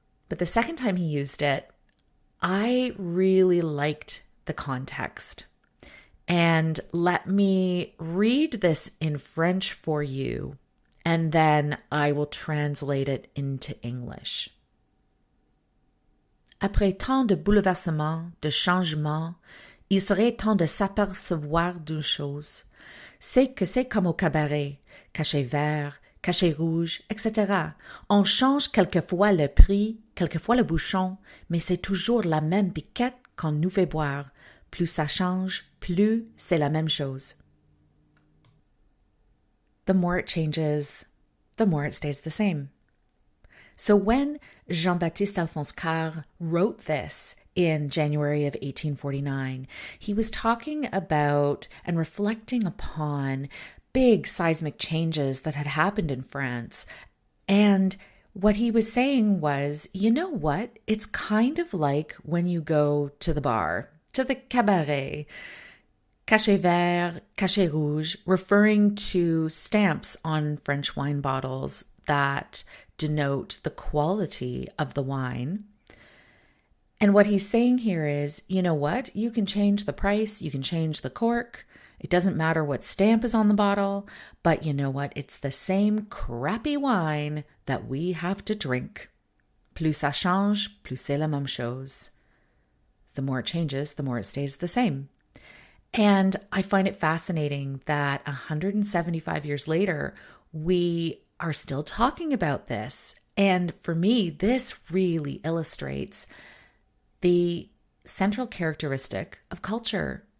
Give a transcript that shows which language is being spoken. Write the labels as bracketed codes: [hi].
[en] But the second time he used it, I really liked the context. And let me read this in French for you, and then I will translate it into English. [fr] Après tant de bouleversements, de changements, il serait temps de s'apercevoir d'une chose. C'est que c'est comme au cabaret, cachet vert, cachet rouge, etc. On change quelquefois le prix, quelquefois le bouchon, mais c'est toujours la même piquette qu'on nous fait boire. Plus ça change, plus c'est la même chose. [en] The more it changes, the more it stays the same. So when Jean-Baptiste Alphonse wrote this in January of 1849, he was talking about and reflecting upon big seismic changes that had happened in France. And what he was saying was, you know what? It's kind of like when you go to the bar, to the cabaret, [fr] cachet vert, cachet rouge, [en] referring to stamps on French wine bottles that denote the quality of the wine. And what he's saying here is, you know what? You can change the price, you can change the cork. It doesn't matter what stamp is on the bottle, but you know what? It's the same crappy wine that we have to drink. [fr] Plus ça change, plus c'est la même chose. [en] The more it changes, the more it stays the same. And I find it fascinating that 175 years later, we are still talking about this. And for me, this really illustrates the central characteristic of culture.